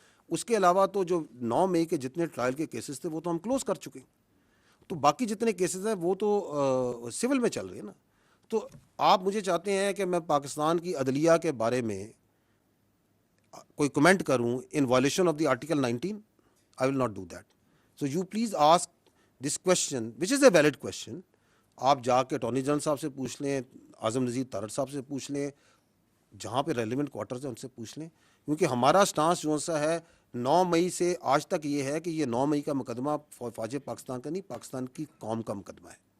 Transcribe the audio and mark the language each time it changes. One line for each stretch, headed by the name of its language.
Urdu: اس کے علاوہ تو جو 9 مئی کے جتنے ٹرائل کے کیسز تھے وہ تو ہم کلوز کر چکے ہیں. تو باقی جتنے کیسز ہیں وہ تو سول میں چل رہے ہیں نا. تو آپ مجھے چاہتے ہیں کہ میں پاکستان کی عدلیہ کے بارے میں کوئی کمنٹ کروں
English: In violation of the article 19؟ I will not do that. So you please ask this question, which is a valid question.
Urdu: آپ جا کے اٹارنی جنرل صاحب سے پوچھ لیں، اعظم نذیر تارڑ صاحب سے پوچھ لیں، جہاں پہ ریلیونٹ کوارٹرز ہیں ان سے پوچھ لیں. کیونکہ ہمارا سٹانس جو سا ہے 9 مئی سے آج تک یہ ہے کہ یہ 9 مئی کا مقدمہ فوج پاکستان کا نہیں، پاکستان کی قوم کا مقدمہ ہے.